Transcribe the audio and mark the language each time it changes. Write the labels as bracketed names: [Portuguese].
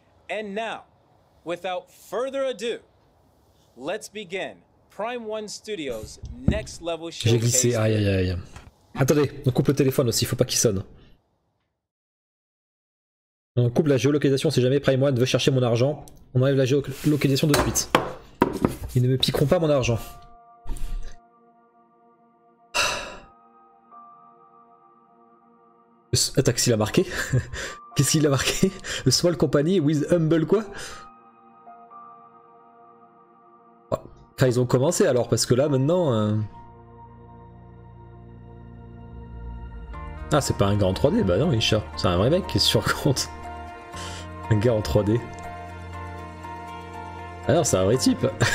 [English] And now, without further ado, let's begin Prime One Studios' next level showcase. [French] J'ai glissé, aïe aïe aïe. Attendez, on coupe le téléphone aussi, faut pas qu'il sonne. On coupe la géolocalisation si jamais Prime One veut chercher mon argent. On enlève la géolocalisation de suite. Ils ne me piqueront pas mon argent. Attends, qu'est-ce qu'il a marqué? Qu'est-ce qu'il a marqué? [English] The Small Company with Humble quoi? [French] Oh, ils ont commencé alors, parce que là maintenant... Ah c'est pas un gars en 3D, bah non Isha, c'est un vrai mec qui est sur compte. Un gars en 3D. Ah non c'est un vrai type.